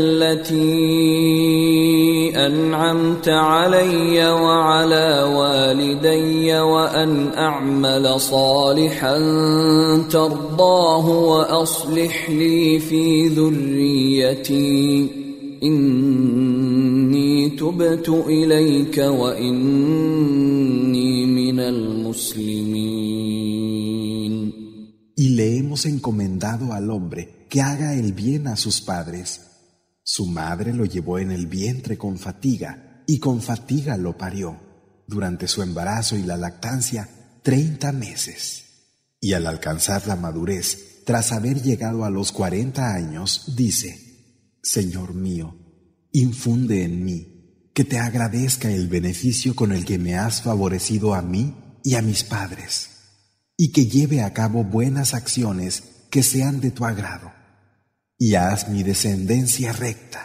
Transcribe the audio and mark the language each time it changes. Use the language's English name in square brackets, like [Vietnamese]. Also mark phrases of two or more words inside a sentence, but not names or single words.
[Arabic] التي أنعمت علي وعلى والدي وأن أعمل صالحا ترضاه وأصلح لي في ذريتي إني تبت إليك وإني من المسلمين. [Spanish] Y le hemos encomendado al hombre que haga el bien a sus padres. Su madre lo llevó en el vientre con fatiga y con fatiga lo parió. Durante su embarazo y la lactancia, 30 meses. Y al alcanzar la madurez, tras haber llegado a los 40 años, dice: Señor mío, infunde en mí, que te agradezca el beneficio con el que me has favorecido a mí y a mis padres, y que lleve a cabo buenas acciones que sean de tu agrado, y haz mi descendencia recta.